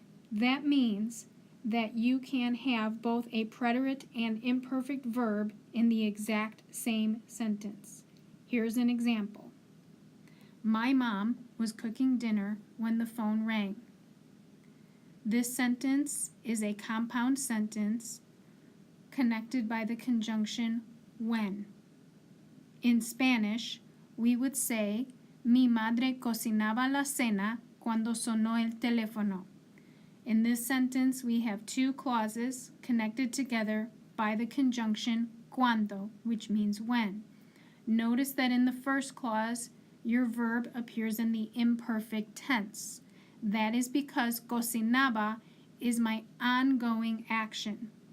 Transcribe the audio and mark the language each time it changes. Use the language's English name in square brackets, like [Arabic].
[English] That means that you can have both a preterite and imperfect verb in the exact same sentence. Here's an example. My mom was cooking dinner when the phone rang. This sentence is a compound sentence connected by the conjunction when. In Spanish, we would say, [Spanish] mi madre cocinaba la cena cuando sonó el teléfono. [English] In this sentence, we have two clauses connected together by the conjunction cuando, which means when. Notice that in the first clause, your verb appears in the imperfect tense. That is because cocinaba is my ongoing action.